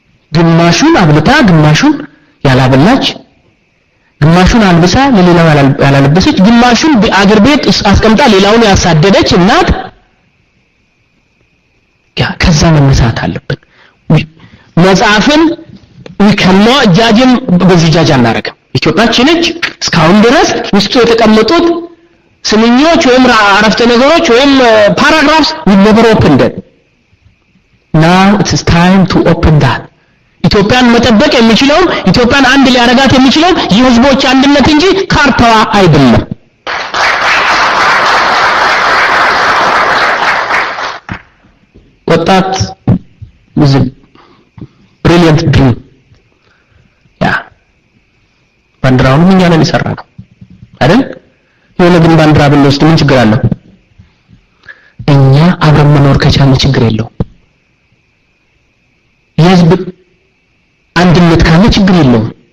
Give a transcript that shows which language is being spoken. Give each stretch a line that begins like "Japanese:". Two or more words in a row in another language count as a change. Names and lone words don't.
Amharic: ግማሹን አብልታ ግማሹን ያላበላች ግማሹን አልብሳ ለሌላው ያላለበሰች ግማሹን በአገር ቤት አስቀምጣ ሌላውን ያሳደደች እናት ያ ከዛ መነሳት አለብን መጽሐፍን ወከማ ጃጅም በዚህ ጃጅ አናረግም ኢትዮጵያችን ነች እስካሁን ድረስ ውስጡ የተቀመጡት ስንኞች ወይም አረፍተ ነገሮች ወይም
English: paragraphs we never opened it now it is time to open that
Amharic: ኢትዮጵያን መጠበቅ የሚችለው ኢትዮጵያን አንድ ሊያረጋት የሚችለው የህዝቦች አንድነት እንጂ ካርታዋ አይደለም ወጣት
English: with a brilliant dream
Amharic: ያ ባንድራውን ምን ያለን ይሰራ ነው አይደል የሆነ ግን ባንድራ ብንወስድ ምን ችግር አለው እኛ አብረን መኖር ከቻልን ችግር የለው የህዝብ አንድነት ካለ ችግር የለው